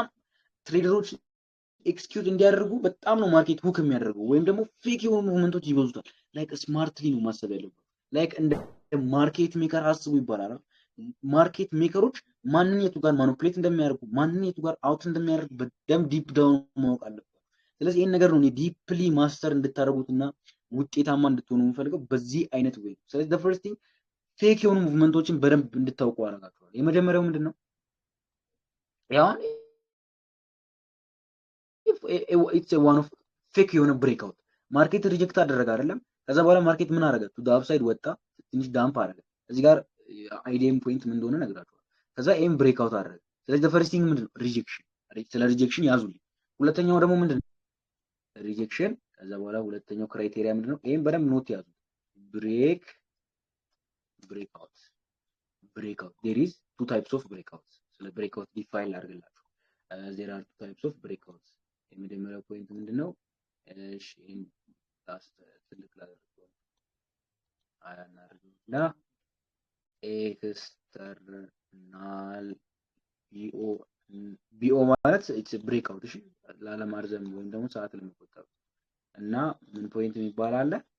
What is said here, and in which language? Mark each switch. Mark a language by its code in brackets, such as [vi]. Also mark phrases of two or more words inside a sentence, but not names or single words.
[am] ትሬደሮች ኤክስኪዩት እንዲያደርጉ በጣም ነው [en] market hook [am] የሚያደርገው ወይም ደግሞ ፌክ የሆኑ ሙቭመንቶች ይበዙታል። [en] like smartly [am] ነው ማሰብ ያለበት። ላይክ እንደ [en] market maker [am] አስቡ ይባላል። ማርኬት ሜከሮች ማንነቱ ጋር ማኒፑሌት እንደሚያደርጉ ማንነቱ ጋር አውት እንደሚያደርጉ በደንብ [en] deep down [am] ማወቅ አለበት። ስለዚህ ይሄን ነገር ነው [en] deeply master [am] እንድታደርጉትና ውጤታማ እንድትሆኑ የምፈልገው በዚህ አይነት ወይ። ስለዚህ [en] the first thing [am] ፌክ የሆኑ ሙቭመንቶችን በደንብ እንድታውቁ አደርጋችኋለሁ። የመጀመሪያው ምንድነው? ያው [en] it's one of fake [am] የሆነ ብሬክአውት [en] market reject [am] አደረገ አይደለም። ከዛ በኋላ ማርኬት ምን አደረገ? [en] to upside [am] ወጣ፣ ትንሽ ዳምፕ አደረገ። እዚህ ጋር [en] IDM point [am] ምን እንደሆነ ነግራችኋለሁ። ከዛ ኤም ብሬክአውት አደረገ። ስለዚህ [en] the first thing [am] ምንድነው? ሪጀክሽን። ስለ ሪጀክሽን ያዙልኝ። ሁለተኛው ደግሞ ምንድነው? ሪጀክሽን። ከዛ በኋላ ሁለተኛው ክራይቴሪያ ምንድነው? ይሄን በደንብ ኖት ያዙ። ብሬክአውት [en] there is two types of breakouts። [am] ስለ ብሬክአውት ዲፋይን ላድርግላችሁ። [en] there are two types of breakouts። [am] የመጀመሪያው ፖይንት ምንድነው? እሺ ይሄን ትልቅ ላድርገው አያናርግና [en] external BO [am] ማለት [en] it's breakout። [am] እሺ ላለማርዘም ወይም ደግሞ ሰዓት ለመቆጠብ እና ምን ፖይንት የሚባል አለ?